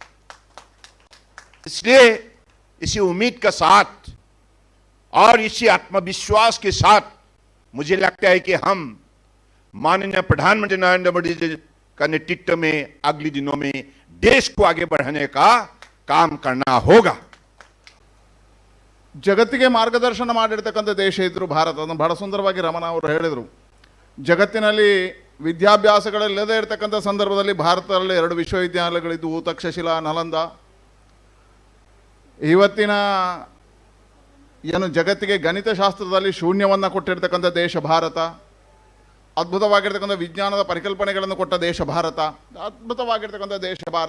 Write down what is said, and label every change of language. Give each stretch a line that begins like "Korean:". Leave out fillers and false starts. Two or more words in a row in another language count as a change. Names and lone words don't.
Hindi: इसलिए इसी उम्मीद के साथ और इसी आत्मविश्वास के साथ मुझे लगता है कि हम माननीय प्रधानमंत्री नरेंद्र मोदी जी का नेतृत्व में अगले दिनों में देश को आगे बढ़ाने का काम करना होगा.
Kannada: ಜಗತ್ತಿಗೆ ಮಾರ್ಗದರ್ಶನ ಮಾಡಿರ್ತಕ್ಕಂಥ ದೇಶ ಇದ್ರು ಭಾರತ. ಅದನ್ನು ಬಹಳ ಸುಂದರವಾಗಿ ರಮಣ ಅವರು ಹೇಳಿದರು. ಜಗತ್ತಿನಲ್ಲಿ ವಿದ್ಯಾಭ್ಯಾಸಗಳಿಲ್ಲದೇ ಇರತಕ್ಕಂಥ ಸಂದರ್ಭದಲ್ಲಿ ಭಾರತದಲ್ಲಿ 2 ವಿಶ್ವವಿದ್ಯಾಲಯಗಳಿದ್ದು, ತಕ್ಷಶಿಲಾ, ನಲಂದ. ಇವತ್ತಿನ ಏನು ಜಗತ್ತಿಗೆ ಗಣಿತಶಾಸ್ತ್ರದಲ್ಲಿ ಶೂನ್ಯವನ್ನು ಕೊಟ್ಟಿರ್ತಕ್ಕಂಥ ದೇಶ ಭಾರತ, ಅದ್ಭುತವಾಗಿರ್ತಕ್ಕಂಥ ವಿಜ್ಞಾನದ ಪರಿಕಲ್ಪನೆಗಳನ್ನು ಕೊಟ್ಟ ದೇಶ ಭಾರತ, ಅದ್ಭುತವಾಗಿರ್ತಕ್ಕಂಥ ದೇಶ ಭಾರತ.